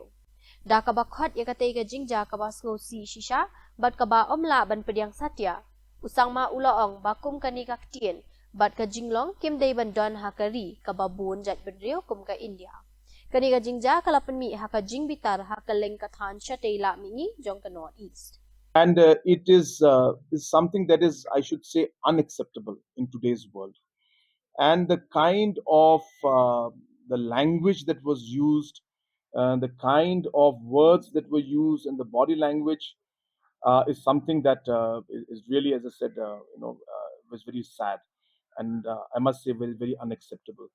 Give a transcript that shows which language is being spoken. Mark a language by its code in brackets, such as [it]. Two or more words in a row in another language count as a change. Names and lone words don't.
[kha] Da kaba khot yakate ka Jingjia kaba sko si shisha, bat kaba omla ban pediang satya. Usangma ula ong bakum kani ka ktien, bat ka jinglong kim day ban don hakari kaba bun Jaidbynriew kum ka India. Kaniga Jingjia kalapan mi haka jingbitar haka lengkathan shatela mingi jong ka northeast. [en] And it is something that is, I should say, unacceptable in today's world. And the kind of the language that was used, the kind of words that were used, and the body language is something that is really, as I said, was very sad, and I must say, very very unacceptable.